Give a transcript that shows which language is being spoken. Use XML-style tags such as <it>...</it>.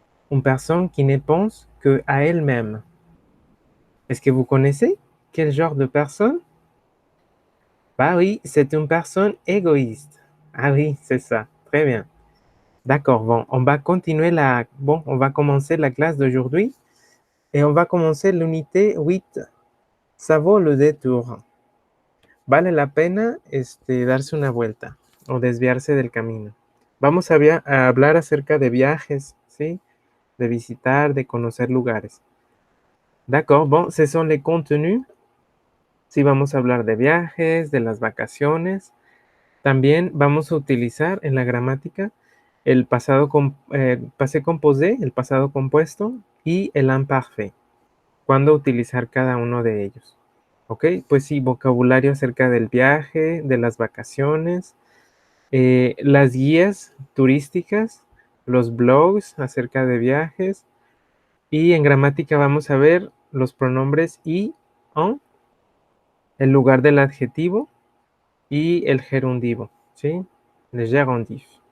<fr>Une personne qui ne pense qu'à elle-même. Est-ce que vous connaissez quel genre de personne? Bah oui, c'est une personne égoïste. Ah oui, c'est ça. Très bien. D'accord, bon, on va commencer la classe d'aujourd'hui et on va commencer l'unité 8. Ça vaut le détour.</fr> <es>Vale la pena darse una vuelta o desviarse del camino. Vamos a hablar acerca de viajes, ¿sí? De visitar, de conocer lugares.</es> <fr>D'accord, bon, ce sont les contenus.</fr> <es>Sí, vamos a hablar de viajes, de las vacaciones. También vamos a utilizar en la gramática el passé composé, el pasado compuesto y el imparfait. ¿Cuándo utilizar cada uno de ellos? Ok, pues sí, vocabulario acerca del viaje, de las vacaciones, las guías turísticas, los blogs acerca de viajes y en gramática vamos a ver los pronombres y, en, el lugar del adjetivo y el gerundivo, ¿sí?</es> <fr>Le gerundif.</fr>